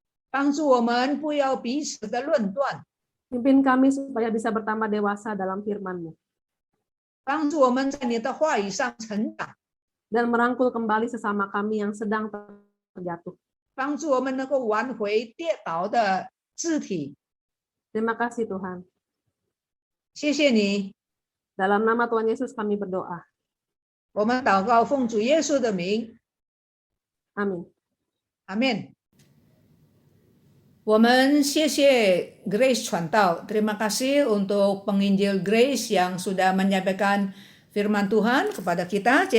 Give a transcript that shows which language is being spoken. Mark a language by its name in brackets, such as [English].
[Chinese] 帮助我们不要彼此的论断， [Indonesian] Pimpin kami supaya bisa bertambah dewasa dalam firman-Mu [Chinese] 帮助我们在你的话语上成长， [Indonesian] dan merangkul kembali sesama kami yang sedang terjatuh. [Chinese] 帮助我们能够挽回跌倒的肢体。 [Indonesian] Terima kasih Tuhan. [Chinese] 谢谢你， [Indonesian] Dalam nama Tuhan Yesus kami berdoa. [Chinese] 我们祷告奉主耶稣的名， [Indonesian] Amin. [Chinese] 阿门。我们谢谢 Grace 传道， [Indonesian] terima kasih untuk penginjil Grace yang sudah menyampaikan firman Tuhan kepada kita。